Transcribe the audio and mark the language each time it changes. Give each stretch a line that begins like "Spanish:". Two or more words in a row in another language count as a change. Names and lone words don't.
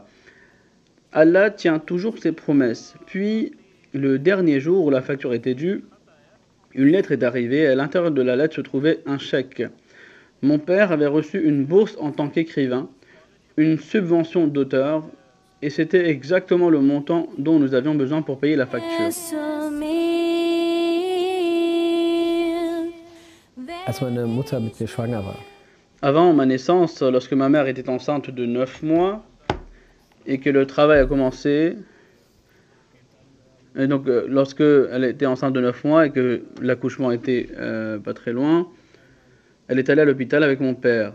French: Allah tient toujours ses promesses. Puis, le dernier jour où la facture était due, une lettre est arrivée et à l'intérieur de la lettre se trouvait un chèque. Mon père avait reçu une bourse en tant qu'écrivain, une subvention d'auteur, et c'était exactement le montant dont nous avions besoin pour payer la facture.
German: Als meine Mutter mit mir schwanger war,
French: Avant ma naissance, lorsque ma mère était enceinte de 9 mois et que le travail a commencé, et donc lorsque elle était enceinte de 9 mois et que l'accouchement était pas très loin, elle est allée à l'hôpital avec mon père.